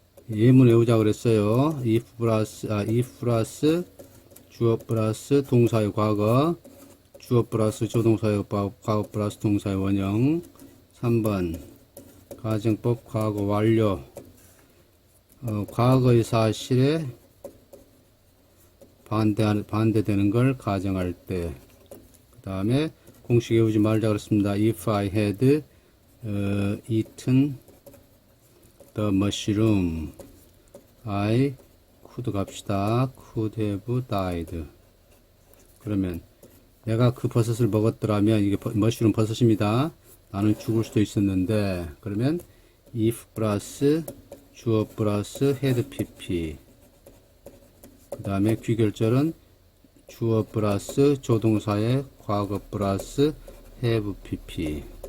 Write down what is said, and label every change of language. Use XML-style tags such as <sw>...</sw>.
<ko>예문 외우자 그랬어요. if 플러스 주어 플러스 동사의 과거, 주어 플러스 조동사의 과거 플러스 동사의 원형. 3번 가정법 과거 완료. 과거의 사실에 반대되는 걸 가정할 때. 그 다음에 공식 외우지 말자 그랬습니다.</ko> <en>If I had eaten the mushroom, I could</en> <ko>갑시다.</ko> <en>could have died.</en> <ko>그러면 내가 그 버섯을 먹었더라면, 이게 머쉬룸 버섯입니다. 나는 죽을 수도 있었는데, 그러면 if 플러스 주어 플러스 had pp. 그 다음에 귀결절은 주어 플러스 조동사의 과거 플러스 have pp.</ko>